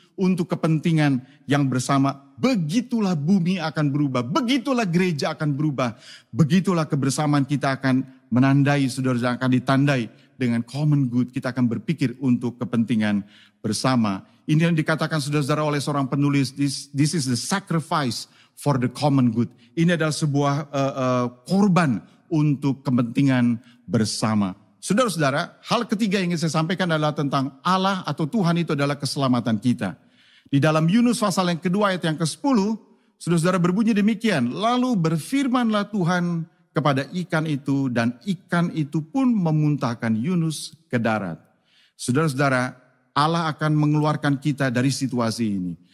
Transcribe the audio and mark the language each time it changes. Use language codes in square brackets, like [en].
[id] Untuk kepentingan yang bersama. Begitulah bumi akan berubah. Begitulah gereja akan berubah. Begitulah kebersamaan kita akan menandai, saudara-saudara, akan ditandai dengan common good. Kita akan berpikir untuk kepentingan bersama. Ini yang dikatakan, saudara-saudara, oleh seorang penulis. [en] This is the sacrifice for the common good. [id] Ini adalah sebuah korban untuk kepentingan bersama. Saudara-saudara, hal ketiga yang ingin saya sampaikan adalah tentang Allah atau Tuhan itu adalah keselamatan kita. Di dalam Yunus pasal yang kedua ayat yang ke-10, saudara-saudara, berbunyi demikian. Lalu berfirmanlah Tuhan kepada ikan itu dan ikan itu pun memuntahkan Yunus ke darat. Saudara-saudara, Allah akan mengeluarkan kita dari situasi ini.